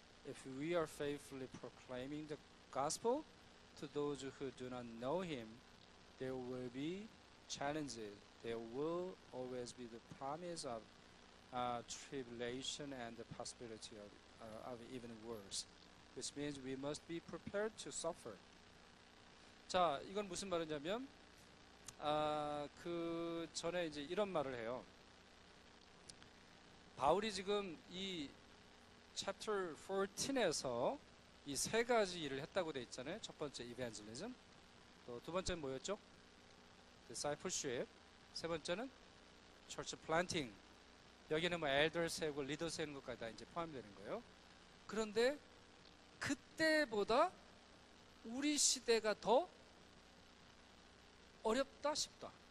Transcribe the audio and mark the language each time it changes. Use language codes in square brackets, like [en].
[en] If we are faithfully proclaiming the gospel to those who do not know him, there will be challenges. There will always be the promise of tribulation and the possibility of even worse. Which means we must be prepared to suffer. [ko] 자, 이건 무슨 말이냐면 그 전에 이제 이런 말을 해요. 바울이 지금 이 chapter 14에서 이 세 가지 일을 했다고 돼 있잖아요. 첫 번째 evangelism, 또 두 번째는 뭐였죠? discipleship, 세 번째는 church planting. 여기는 뭐 elder 세우고 리더 세우는 것까지 다 이제 포함되는 거예요. 그런데 그때보다 우리 시대가 더 어렵다 싶다.